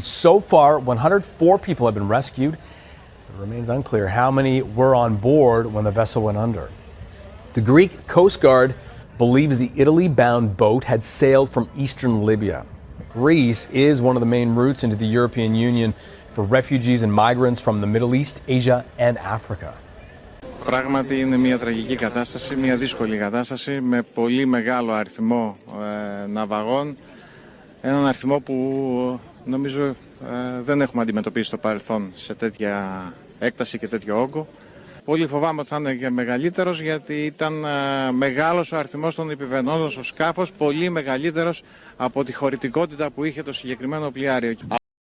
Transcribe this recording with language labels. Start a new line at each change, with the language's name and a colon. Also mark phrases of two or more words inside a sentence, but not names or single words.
English: So far, 104 people have been rescued. It remains unclear how many were on board when the vessel went under. The Greek Coast Guard believes the Italy-bound boat had sailed from eastern Libya. Greece is one of the main routes into the European Union for refugees and migrants from the Middle East, Asia and Africa.
Greek: Πράγματι είναι μια τραγική κατάσταση, μια δύσκολη κατάσταση με πολύ μεγάλο αριθμό ναυαγών. Έναν αριθμό που νομίζω δεν έχουμε αντιμετωπίσει στο παρελθόν σε τέτοια έκταση και τέτοιο όγκο. Πολύ φοβάμαι ότι θα είναι και μεγαλύτερος, γιατί ήταν μεγάλος ο αριθμός των επιβαινόντων στο σκάφος, πολύ μεγαλύτερος από τη χωρητικότητα που είχε το συγκεκριμένο πλοιάριο.